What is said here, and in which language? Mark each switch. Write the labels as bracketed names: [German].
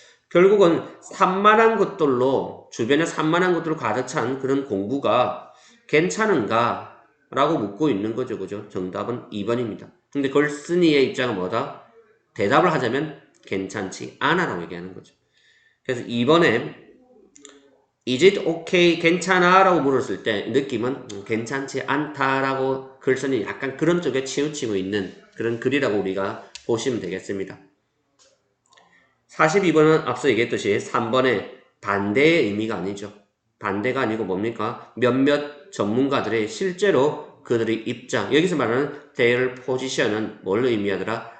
[Korean] 결국은 산만한 것들로, 주변에 산만한 것들로 가득 찬 그런 공부가 괜찮은가? 라고 묻고 있는 거죠. 그죠? 정답은 2번입니다. 근데 걸슨이의 입장은 뭐다? 대답을 하자면 괜찮지 않아 라고 얘기하는 거죠. 그래서 2번에 [English] Is it okay? [Korean] 괜찮아? 라고 물었을 때 느낌은 괜찮지 않다 라고 걸슨이 약간 그런 쪽에 치우치고 있는 그런 글이라고 우리가 보시면 되겠습니다. 42번은 앞서 얘기했듯이 3번의 반대의 의미가 아니죠. 반대가 아니고 뭡니까? 몇몇 전문가들의 실제로 그들의 입장, 여기서 말하는 [English] their position [Korean] 은 뭘 의미하더라?